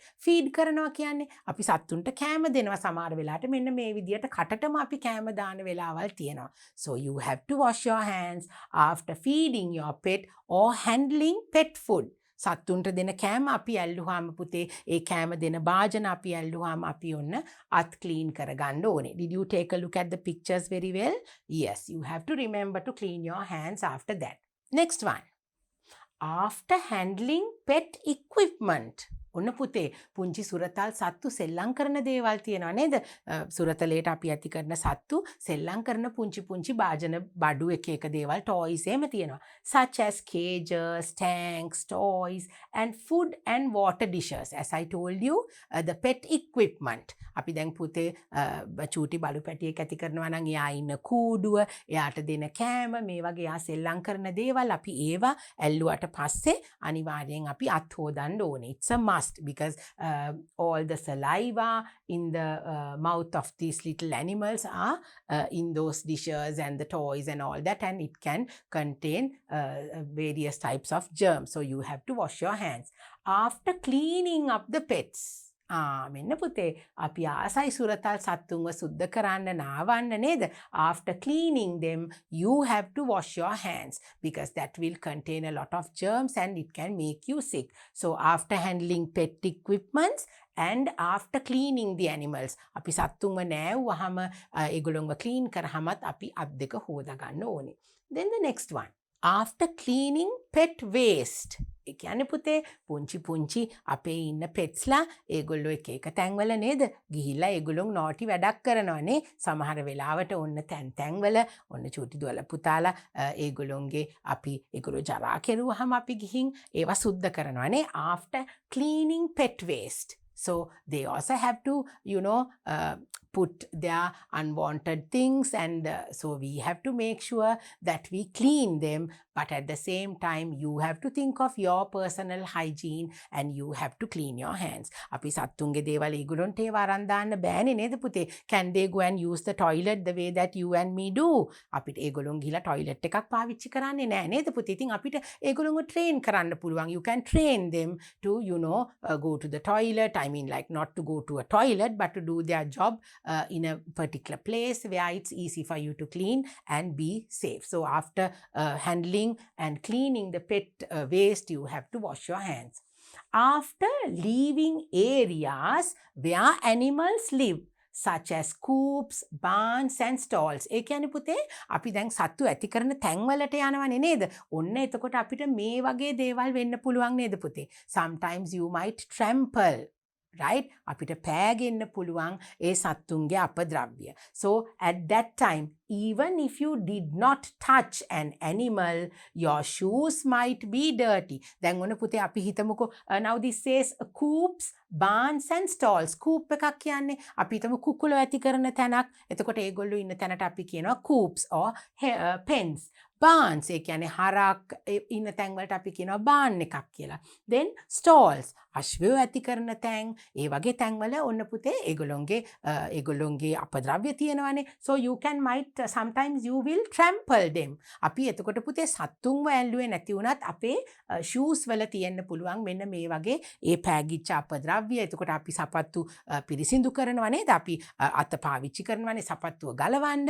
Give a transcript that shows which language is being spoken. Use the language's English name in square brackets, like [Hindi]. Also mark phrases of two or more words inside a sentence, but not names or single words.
[Sinhala] feed කරනවා කියන්නේ අපි සත්තුන්ට කෑම දෙනවා සමහර වෙලාවට මෙන්න මේ විදියට කටටම අපි කෑම දාන වෙලාවල් තියෙනවා. [English] So you have to wash your hands after feeding your pet or handling pet food. [Sinhala] සත්තුන්ට දෙන කෑම අපි ඇල්ලුවාම පුතේ ඒ කෑම දෙන භාජන අපි ඇල්ලුවාම අපි ඔන්න අත් ක්ලීන් කරගන්න ඕනේ. [English] Did you take a look at the pictures very well? Yes, you have to remember to clean your hands after that. Next one. After handling pet equipment. [Sinhala] ඔන්න පුතේ පුංචි සුරතල් සත්තු සෙල්ලම් කරන දේවල් තියෙනවා නේද? සුරතලයට අපි ඇති කරන සත්තු සෙල්ලම් කරන පුංචි පුංචි භාජන බඩු එක දේවල් toys එහෙම තියෙනවා. [English] Such as cages, tanks, toys and food and water dishes. As I told you, the pet equipment. [Sinhala] අපි දැන් පුතේ චූටි බලු පැටියෙක් ඇති කරනවා නම් එයා ඉන්න කූඩුව, එයාට දෙන කෑම, මේ වගේ එයා සෙල්ලම් කරන දේවල් අපි ඒවා ඇල්ලුවට පස්සේ අනිවාර්යෙන් අපි අත් හොදන්න ඕනේ. [English] It's a must because all the saliva in the mouth of these little animals are in those dishes and the toys and all that, and it can contain various types of germs. So you have to wash your hands after cleaning up the pets. [Sinhala] මෙන්න පුතේ අපි ආසයි සුරතල් සත්තුන්ව සුද්ධ කරන්න නාවන්න නේද? [English] After cleaning them you have to wash your hands because that will contain a lot of germs and it can make you sick. So after handling pet equipments and after cleaning the animals, [Sinhala] අපි සත්තුන්ව නෑව්වහම ඒගොල්ලොන්ව clean කරාමත් අපි අත් දෙක හොදා ගන්න ඕනේ. [English] Then the next one, after cleaning pet waste. [Sinhala] ඒ කියන්නේ පුතේ පුංචි අපේ ඉන්න petsලා ඒගොල්ලෝ එක තැන්වල නේද ගිහිල්ලා ඒගොල්ලොන් නෝටි වැඩක් කරනවානේ. සමහර වෙලාවට ඔන්න තැන්වල ඔන්න චූටි දුවලා පුතාලා ඒගොල්ලොන්ගේ අපි ඒගොල්ලෝ ජරා කෙරුවාම අපි ගිහින් ඒවා සුද්ධ කරනවානේ. [English] After cleaning pet waste. So they also have to, put their unwanted things, and so we have to make sure that we clean them, but at the same time you have to think of your personal hygiene and you have to clean your hands. [Sinhala] අපි සත්තුන්ගේ දේවල් ඒගොල්ලන්ට ඒව අරන් දාන්න බෑනේ නේද පුතේ? [English] Can they go and use the toilet the way that you and me do? [Sinhala] අපිට ඒගොල්ලොන් ගිහලා toilet එකක් පාවිච්චි කරන්නේ නෑ නේද පුතේ? ඉතින් අපිට ඒගොල්ලොන්ව train කරන්න පුළුවන්. [English] You can train them to go to the toilet. I mean, like, not to go to a toilet but to do their job in a particular place where it's easy for you to clean and be safe. So after handling and cleaning the pet waste, you have to wash your hands. After leaving areas where animals live, such as coops, barns and stalls. [Sinhala] ඒ කියන්නේ පුතේ අපි දැන් සත්තු ඇති කරන තැන්වලට යනවනේ නේද? ඔන්න එතකොට අපිට මේ වගේ දේවල් වෙන්න පුළුවන් නේද පුතේ? [English] Sometimes you might trample, right? [Sinhala] අපිට පෑගෙන්න පුළුවන් ඒ සත්තුන්ගේ අපද්‍රව්‍ය. [English] So at that time, even if you did not touch an animal, your shoes might be dirty. [Sinhala] දැන් ඔන්න පුතේ අපි හිතමුකෝ [English] now this says coops, barns and stalls. [Sinhala] coop එකක් කියන්නේ අපි හිතමු කුකුලෝ ඇති කරන තැනක්. එතකොට ඒගොල්ලෝ ඉන්න තැනට අපි කියනවා [English] coops or pens. [Sinhala] barns ඒ කියන්නේ හරක් ඉන්න තැන්වලට අපි කියනවා barn එකක් කියලා. [English] then stalls [Sinhala] අශ්වයෝ ඇති කරන තැන්. ඒ වගේ තැන්වල ඔන්න පුතේ ඒගොල්ලොන්ගේ අපද්‍රව්‍ය තියෙනවානේ. [English] so you might sometimes you will trample them. [Sinhala] අපි එතකොට පුතේ සත්තුන්ව ඇල්ලුවේ නැති වුණත් අපේ shoes වල තියෙන්න පුළුවන් මෙන්න මේ වගේ ඒ පෑගිච්ච අපද්‍රව්‍ය. එතකොට අපි සපත්තු පිරිසිදු කරනවා නේද? අපි අත පාවිච්චි කරනවානේ සපත්තුව ගලවන්න.